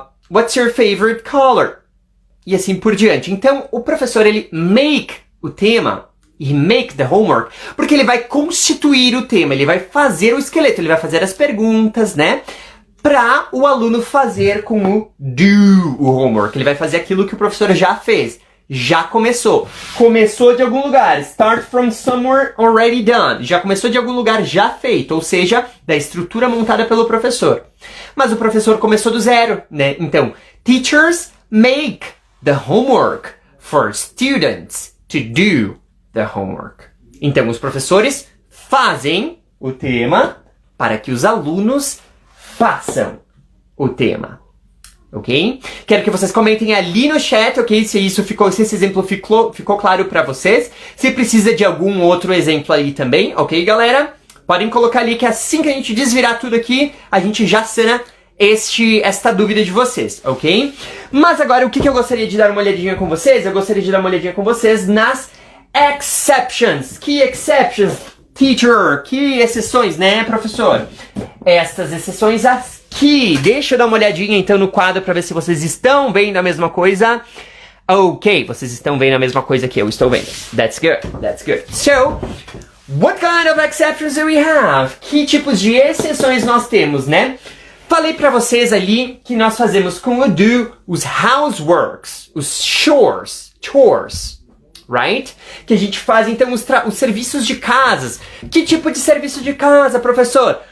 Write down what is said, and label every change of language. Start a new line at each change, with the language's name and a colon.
English: What's your favorite color?
Portuguese: E assim por diante. Então, o professor, ele make o tema
English: He make the homework,
Portuguese: porque ele vai constituir o tema, ele vai fazer o esqueleto, ele vai fazer as perguntas, né? Para o aluno fazer com o do o homework. Ele vai fazer aquilo que o professor já fez. Já começou. Começou de algum lugar.
English: Start from somewhere already done.
Portuguese: Já começou de algum lugar já feito, ou seja, da estrutura montada pelo professor. Mas o professor começou do zero, né? Então,
English: teachers make the homework for students to do the homework.
Portuguese: Então, os professores fazem o tema para que os alunos façam o tema. Ok? Quero que vocês comentem ali no chat, ok? Se esse exemplo ficou claro para vocês. Se precisa de algum outro exemplo aí também, ok, galera? Podem colocar ali que assim que a gente desvirar tudo aqui, a gente já sana esta dúvida de vocês, ok? Mas agora, o que eu gostaria de dar uma olhadinha com vocês? Eu gostaria de dar uma olhadinha com vocês nas exceptions. Que exceptions, teacher? Que exceções, né, professor? Estas exceções aqui. Deixa eu dar uma olhadinha então no quadro para ver se vocês estão vendo a mesma coisa. Ok, vocês estão vendo a mesma coisa que eu estou vendo.
English: That's good, that's good. So, what kind of exceptions do we have?
Portuguese: Que tipos de exceções nós temos, né? Falei pra vocês ali que nós fazemos com o do os houseworks, os chores, right? Que a gente faz então os serviços de casas. Que tipo de serviço de casa, professor?